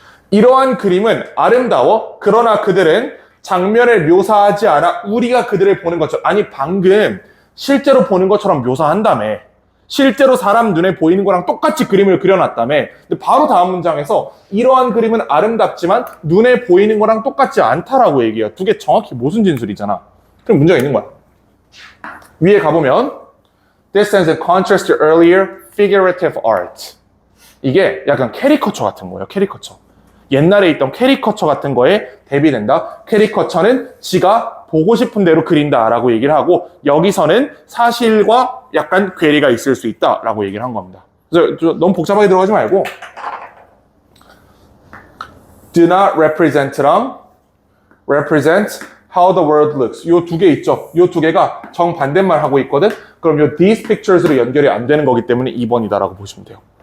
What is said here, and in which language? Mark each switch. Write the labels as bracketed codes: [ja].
[ko] 이러한 그림은 아름다워. 그러나 그들은 장면을 묘사하지 않아 우리가 그들을 보는 것처럼, 아니 방금 실제로 보는 것처럼 묘사한다며. 실제로 사람 눈에 보이는 거랑 똑같이 그림을 그려놨다며. 근데 바로 다음 문장에서 이러한 그림은 아름답지만 눈에 보이는 거랑 똑같지 않다라고 얘기해요. 두 개 정확히 모순 진술이잖아. 그럼 문제가 있는 거야. 위에 가보면 [en] This stands in contrast to earlier figurative art. [ko] 이게 약간 캐리커처 같은 거예요. 캐리커처. 옛날에 있던 캐리커처 같은 거에 대비된다. 캐리커처는 지가 보고 싶은 대로 그린다라고 얘기를 하고 여기서는 사실과 약간 괴리가 있을 수 있다라고 얘기를 한 겁니다. 그래서 너무 복잡하게 들어가지 말고 [en] do not represent랑 represent how the world looks. [ko] 요 두 개 있죠. 요 두 개가 정반대말 하고 있거든. 그럼 요 these pictures로 연결이 안 되는 거기 때문에 2번이다라고 보시면 돼요.